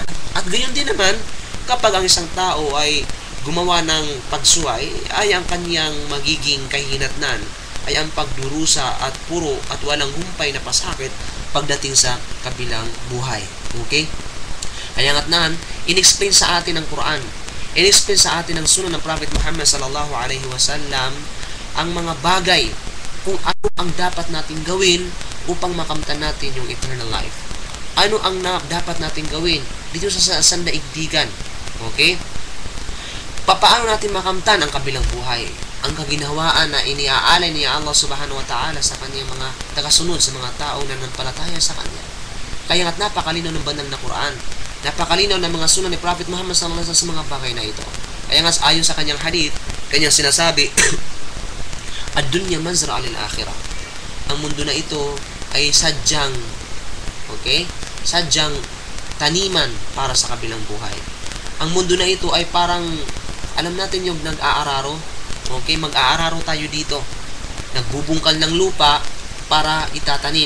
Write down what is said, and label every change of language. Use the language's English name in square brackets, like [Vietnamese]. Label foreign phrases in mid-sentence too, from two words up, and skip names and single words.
[Filipino] At gayon din naman, kapag ang isang tao ay gumawa ng pagsuway, ay ang kanyang magiging kahinatnan ay ang pagdurusa at puro at walang humpay na pasakit pagdating sa kabilang buhay. Okay? Kaya nga't nan, in-explain sa atin ng Quran, in-explain sa atin ng sunnah ng Prophet Muhammad [Arabic] صلى الله عليه وسلم [Filipino] ang mga bagay kung ano ang dapat nating gawin upang makamtan natin yung [English] eternal life. [Filipino] Ano ang dapat nating gawin dito sa sandaigdigan. Okay? Paano natin makamtan ang kabilang buhay? Ang kaginhawaan na iniaalay ni Allah [Arabic] سبحانه وتعالى [Filipino] sa kanyang mga tagasunod, sa mga tao na nananampalataya sa kanya. Kaya nga't napakalinaw ng banal na Quran, napakalinaw ng mga sunnah ni Prophet Muhammad [Arabic] صلى الله عليه وسلم [Filipino] sa mga bagay na ito. Kaya nga ayon sa kanyang hadith, kanyang sinasabi, [Arabic] الدنيا مزرعة للآخرة. [Filipino] Ang mundo na ito ay sadyang, okay? Sadyang taniman para sa kabilang buhay. Ang mundo na ito ay parang, alam natin yung nag-aararo, okay? Mag-aararo tayo dito. Nagbubungkal ng lupa para itatanim.